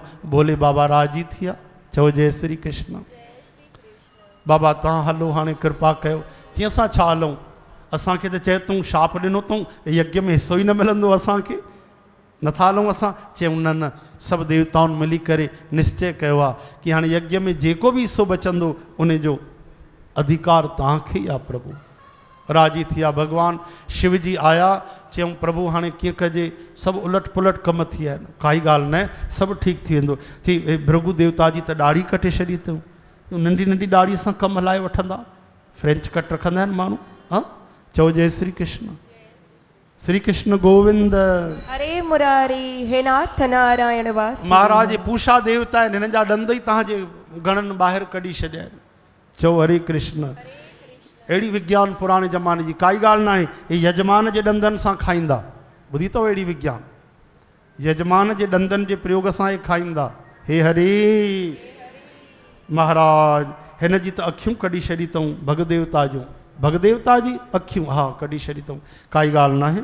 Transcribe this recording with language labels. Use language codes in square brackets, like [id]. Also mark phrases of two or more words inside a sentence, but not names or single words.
[sd] भोले बाबा राजी थिया। चओ जय श्री कृष्ण। बाबा तव्हां हलो हाणे कृपा कयो। चई असां छा हलूं, असांखे त चए तूं शाप ॾिनो अथऊं यज्ञ में हिसो ई न मिलंदो असांखे, नथा हलूं असां। चयूं न न, सभु देवताउनि मिली करे निश्चय कयो आहे कि हाणे यज्ञ में जेको बि हिसो बचंदो उन जो अधिकार तव्हांखे ई आहे प्रभु। राजी थिया भगवान शिव जी आया। चयूं प्रभु हाणे कीअं कजे, सभु उलट पुलट कम थी विया आहिनि, काई ॻाल्हि न, सभु ठीकु थी वेंदो। थी भृगु देवता जी त ॾाढ़ी कटे छॾी अथऊं, नंढी नंढी ॾाढ़ीअ सां कमु हलाए वठंदा, [en] French cut [sd] रखंदा आहिनि माण्हू। हा चओ जय श्री कृष्ण। श्री कृष्ण गोविंद। [hi] हरे मुरारी हे नाथ नारायण वासुदेव। [sd] महाराज पूषा देवता आहिनि, हिननि जा ॾंद ई तव्हांजे गणनि ॿाहिरि कढी छॾिया आहिनि। चओ हरे कृष्ण। अहिड़ी विज्ञान पुराणे ज़माने जी काई ॻाल्हि न आहे। हे यजमान जे ॾंदनि सां खाईंदा, ॿुधी अथव अहिड़ी विज्ञान, यजमान जे ॾंदनि जे प्रयोग सां हे खाईंदा। हे हरे महाराज हिन जी त अखियूं कढी छॾी अथऊं भगदेवता जूं, भगदेवता जी अखियूं हा कढी छॾी अथऊं, काई ॻाल्हि न आहे।